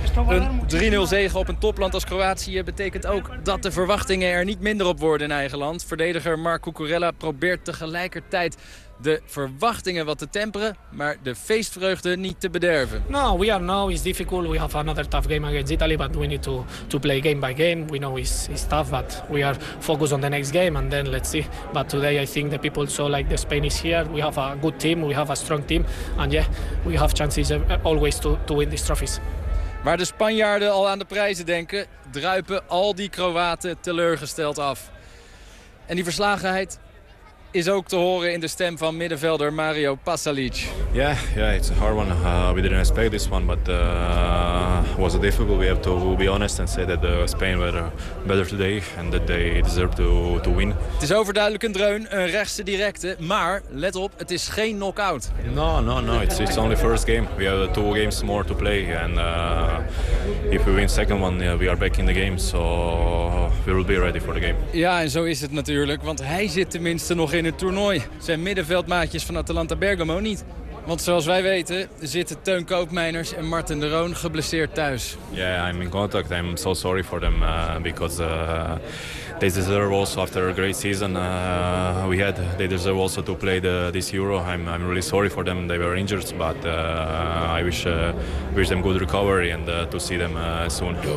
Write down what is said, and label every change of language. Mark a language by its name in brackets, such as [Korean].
[Dutch] Een 3-0 zege op een topland als Kroatië betekent ook dat de verwachtingen er niet minder op worden in eigen land. Verdediger Marc Cucurella probeert tegelijkertijd de verwachtingen wat te temperen, maar de feestvreugde niet te bederven. [English] No, we are now it's difficult. We have another tough game against Italy, but we need to play game by game. We know it's tough, but we are focused on the next game and then let's see. But today I think the people saw like the Spain is here. We have a good team, we have a strong team and yeah, we have chances always to win these trophies. [Dutch] Waar de Spanjaarden al aan de prijzen denken, druipen al die Kroaten teleurgesteld af. En die verslagenheid is ook te horen in de stem van middenvelder Mario Pasalic. [English] Yeah, it's a hard one. We didn't expect this one, but was a difficult. We have to be honest and say that Spain were better today and that they deserve to win. [Dutch] Het is overduidelijk een dreun, een rechtse directe, maar let op, het is geen knockout. [English] No. It's only first game. We have 2 games more to play and if we win second one, we are back in the game, so we will be ready for the game. [Dutch] Ja, en zo is het natuurlijk, want hij zit tenminste nog in het toernooi. Zijn middenveldmaatjes van Atalanta Bergamo niet. Want zoals wij weten zitten Teun Koopmeiners en Martin de Roon geblesseerd thuis. [English] Yeah, I'm in contact. I'm so sorry for them because they deserve also after a great season we had. They deserve also to play this Euro. I'm really sorry for them. They were injured, but I wish them good recovery and to see them soon.